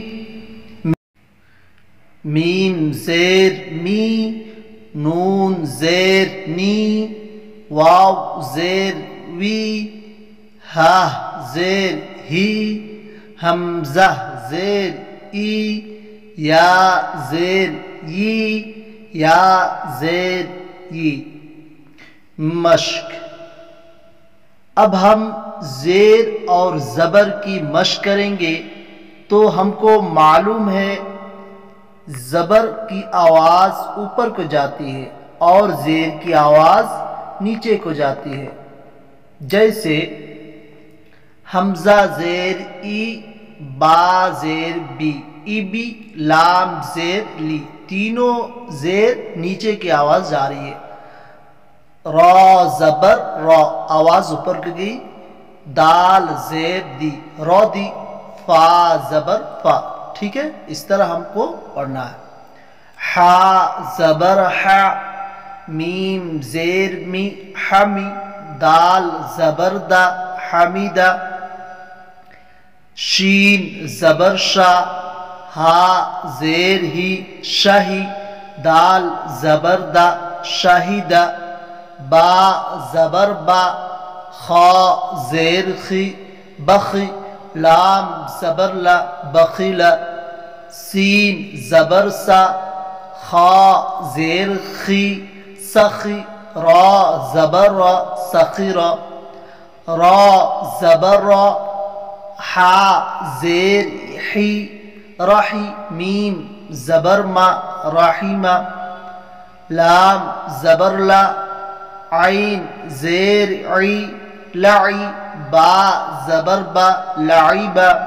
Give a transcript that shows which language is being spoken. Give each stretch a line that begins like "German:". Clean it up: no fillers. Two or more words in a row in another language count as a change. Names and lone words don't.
Urdu: میم زیر می، نون زیر نی، واو زیر وی، ہا زیر ہی، حمزہ زیر ای، یا زیر یی، یا زیر یی۔ مشق۔ اب ہم زیر اور زبر کی مشق کریں گے۔ تو ہم کو معلوم ہے زبر کی آواز اوپر کو جاتی ہے اور زیر کی آواز نیچے کو جاتی ہے۔ جیسے حمزہ زیر ای، با زیر بی، ای بی، لام زیر لی، تینوں زیر نیچے کی آواز جا رہی ہے۔ را زبر را، آواز اوپر کو گئی۔ دال زیر دی، را دی، فا زبر فا۔ ٹھیک ہے، اس طرح ہم کو پڑھنا ہے۔ حا زبر حا، میم زیر می، حمی، دال زبر دا، حمیدہ، شین زبر شا، ہا زیر ہی، شاہی، دال زبر دا، شاہدہ، با زبر با، خا زیر خی، بخی، لام زبر لا، بخیلا، سین زبر سا، خا زیر خی، سخی، را زبر را، سخیرا، را زبر را، حا زیر حی، رحی میم زبر ما رحیمہ لام زبر لا عین زیر عی لعی با زبر با لعیبہ